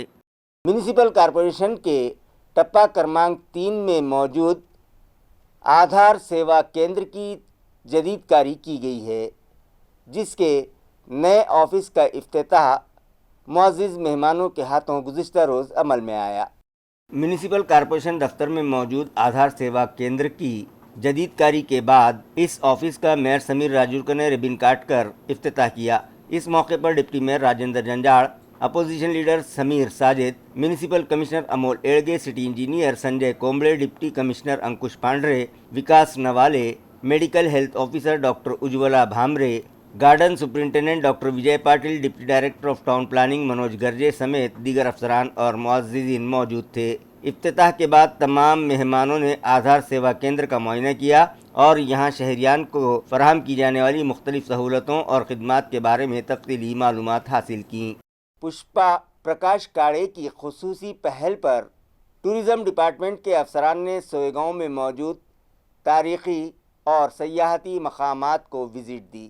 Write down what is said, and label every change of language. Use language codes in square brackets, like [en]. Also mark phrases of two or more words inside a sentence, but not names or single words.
[ur] میونسپل کارپوریشن کے [mr] टप्पा क्रमांक [ur] 3 میں موجود آدھار سیوا کیندر کی جدید کاری کی گئی ہے، جس کے نئے آفس کا افتتاح معزز مہمانوں کے ہاتھوں گزشتہ روز عمل میں آیا۔ میونسپل کارپوریشن دفتر میں موجود آدھار سیوا کیندر کی جدید کاری کے بعد اس آفس کا میئر سمیر راجورکر نے ربن کاٹ کر افتتاح کیا۔ اس موقع پر ڈپٹی میئر راجندر جنجاڑ، اپوزیشن لیڈر سمیر ساجد، میونسپل کمشنر امول ایڑگے، سٹی انجینئر سنجے کومبلے، ڈپٹی کمشنر انکش پانڈرے، وکاس نوالے، میڈیکل ہیلتھ آفیسر ڈاکٹر اجولا بھامرے، گارڈن سپرنٹینڈنٹ ڈاکٹر وجے پاٹل، ڈپٹی ڈائریکٹر آف ٹاؤن پلاننگ منوج گرجے سمیت دیگر افسران اور معززین موجود تھے۔ افتتاح کے بعد تمام مہمانوں نے آدھار سیوا کیندر کا معائنہ کیا اور یہاں شہریان کو فراہم کی جانے والی مختلف سہولتوں اور خدمات کے بارے میں تفصیلی معلومات حاصل کیں۔ پشپا پرکاش کاڑے کی خصوصی پہل پر ٹورزم ڈپارٹمنٹ کے افسران نے سوئے گاؤں میں موجود تاریخی اور سیاحتی مقامات کو وزٹ دی۔